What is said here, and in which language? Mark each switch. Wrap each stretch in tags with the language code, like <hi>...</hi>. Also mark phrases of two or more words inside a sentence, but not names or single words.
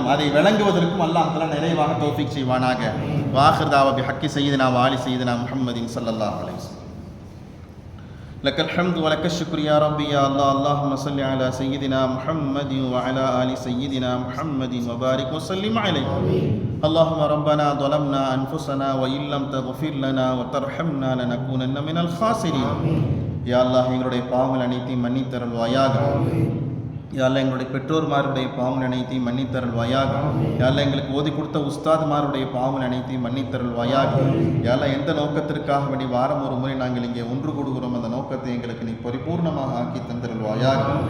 <ta>அதை விளங்குவதற்கும் அல்லாஹ் தஆலா நிறைவாக தௌஃபீக் செய்வானாக.</ta> <ar>وآخر دعوانا بحق سيدنا وآل سيدنا محمد صلى الله عليه وسلم. لك الحمد ولك الشكر يا ربي يا الله. اللهم صل على سيدنا محمد وعلى آل سيدنا محمد وبارك وسلم عليه. اللهم ربنا ظلمنا أنفسنا وإن لم تغفر لنا وترحمنا لنكونن من الخاسرين.</ar> <ta>யா அல்லாஹ், எங்களுடைய பாவங்கள் அனைத்தையும் மன்னித்தருள்வாயாக. யா அல்லாஹ், எங்களுடைய பெற்றோர்மாருடைய பாவங்கள் அனைத்தையும் மன்னித்தருள்வாயாக. யா அல்லாஹ், எங்களுக்கு ஓதி கொடுத்த உஸ்தாதுமாருடைய பாவங்கள் அனைத்தையும் மன்னித்தருள்வாயாக. யா அல்லாஹ், எந்த நோக்கத்திற்காக வேண்டி வாரம் ஒரு முறை நாங்கள் இங்கே ஒன்று கூடுகிறோம், அந்த நோக்கத்தை எங்களுக்கு நீ பரிபூர்ணமாக ஆக்கி தந்தருள்வாயாக.</ta>